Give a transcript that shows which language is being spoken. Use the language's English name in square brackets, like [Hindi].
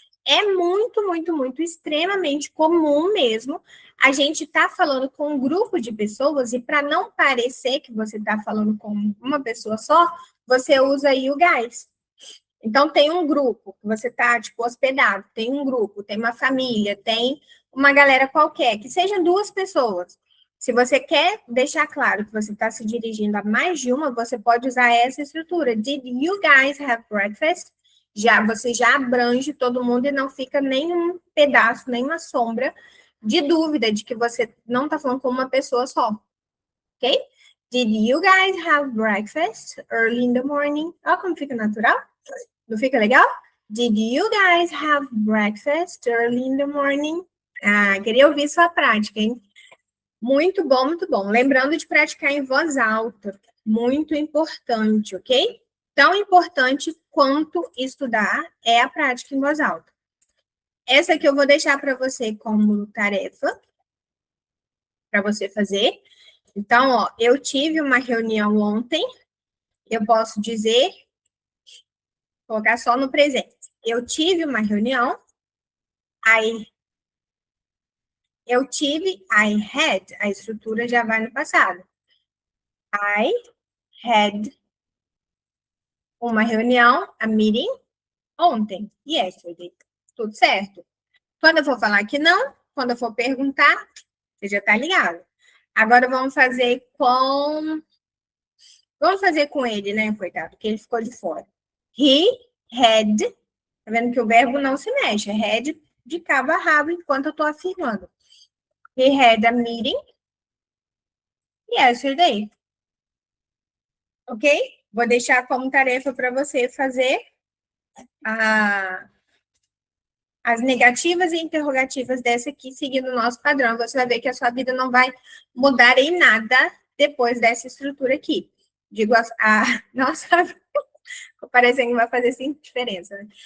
[Portuguese] É muito, muito, muito extremamente comum mesmo a gente tá falando com um grupo de pessoas e para não parecer que você tá falando com uma pessoa só, você usa [English] you guys. [Portuguese] Então, tem um grupo, você está, tipo, hospedado, tem um grupo, tem uma família, tem uma galera qualquer, que sejam duas pessoas. Se você quer deixar claro que você está se dirigindo a mais de uma, você pode usar essa estrutura. [English] Did you guys have breakfast? [Portuguese] Você já abrange todo mundo e não fica nenhum pedaço, nenhuma sombra de dúvida de que você não está falando com uma pessoa só. Ok? [English] Did you guys have breakfast early in the morning? [Portuguese] Olha como fica natural. Não fica legal? [English] Did you guys have breakfast early in the morning? [Portuguese] Ah, queria ouvir sua prática, hein? Muito bom, muito bom. Lembrando de praticar em voz alta. Muito importante, ok? Tão importante quanto estudar é a prática em voz alta. Essa aqui eu vou deixar para você como tarefa, para você fazer. Então, ó, eu tive uma reunião ontem. Eu posso dizer, colocar só no presente. Eu tive uma reunião. Eu tive, [English] I had, [Portuguese] a estrutura já vai no passado. [English] I had [Portuguese] uma reunião, [English] a meeting, [Portuguese] ontem, [English] yesterday. [Portuguese] Tudo certo? Quando eu for falar que não, quando eu for perguntar, você já tá ligado. Agora vamos fazer com... Vamos fazer com ele, né, coitado, que ele ficou de fora. [English] He had, [Portuguese] tá vendo que o verbo não se mexe, é had de cabo a rabo enquanto eu tô afirmando. [English] He had a meeting yesterday. [Portuguese] Ok? Vou deixar como tarefa para você fazer as negativas e interrogativas dessa aqui, seguindo o nosso padrão. Você vai ver que a sua vida não vai mudar em nada depois dessa estrutura aqui. Digo, nossa, parecendo que vai fazer sim diferença. Né?